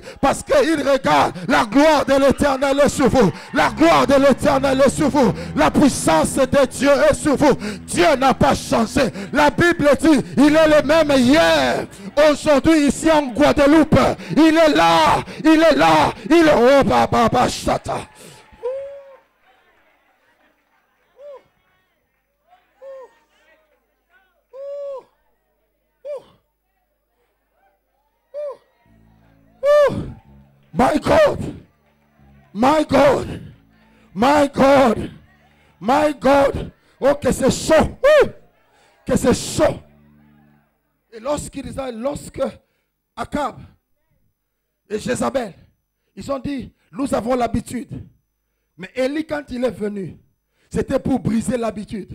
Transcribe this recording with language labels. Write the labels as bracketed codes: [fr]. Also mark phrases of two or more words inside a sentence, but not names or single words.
[fr] Parce qu'ils regardent la gloire de l'Éternel est sur vous. La gloire de l'Éternel est sur vous. La puissance de Dieu est sur vous. Dieu n'a pas changé. La Bible dit, il est le même hier. Aujourd'hui, ici en Guadeloupe, il est là. Il est là. Il est... Oh, baba, chata. [en] My God, my God, my God, my God. [fr] Oh, que c'est chaud, que c'est chaud. Et lorsque Akab et Jézabel, ils ont dit, nous avons l'habitude. Mais Élie, quand il est venu, c'était pour briser l'habitude.